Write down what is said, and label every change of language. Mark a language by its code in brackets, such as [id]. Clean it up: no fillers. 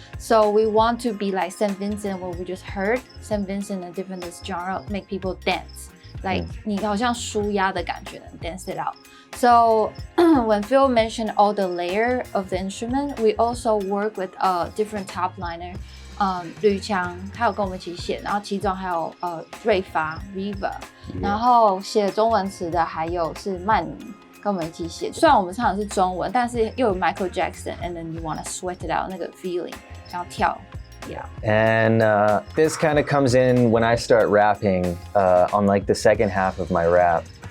[en] So we want to be like St. Vincent, what we just heard. St. Vincent, a different genre, make people dance. Like [zh] 你好像舒压的感觉 [en] and dance it out. So when Phil mentioned all the layer of the instrument, we also work with a different top liner. [zh] 吕强他有跟我们一起写，然后其中还有瑞发 Riva， 然后写中文词的还有是曼宁跟我们一起写。虽然我们唱的是中文，但是又有 Michael Jackson， [en] and then you wanna sweat it out [zh] 那个 feeling， 想要跳。 [en] Yeah. And this kind of comes in when I start rapping on like the second half of my rap.